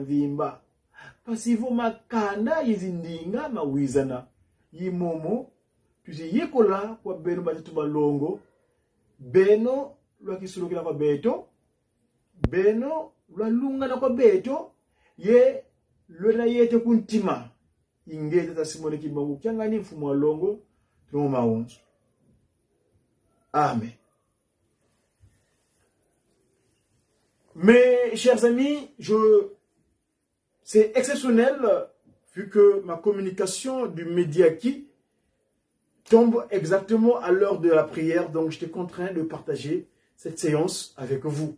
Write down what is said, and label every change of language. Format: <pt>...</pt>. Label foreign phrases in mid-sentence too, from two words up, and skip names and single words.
<kg>mvimba pasivo makanda yizindinga mawizana yimomo tuzi yekola kwa beno batatu balongo beno lwakisulukila kwa beto beno lwalungana kwa beto ye lwela yete kuntima ingete tasimone kibangu kyangani mfumu wa longo tumo maunzo. Amen.</kg> <fr>Mes chers amis, c'est exceptionnel vu que ma communication du média qui tombe exactement à l'heure de la prière, donc j'étais contraint de partager cette séance avec vous.</fr>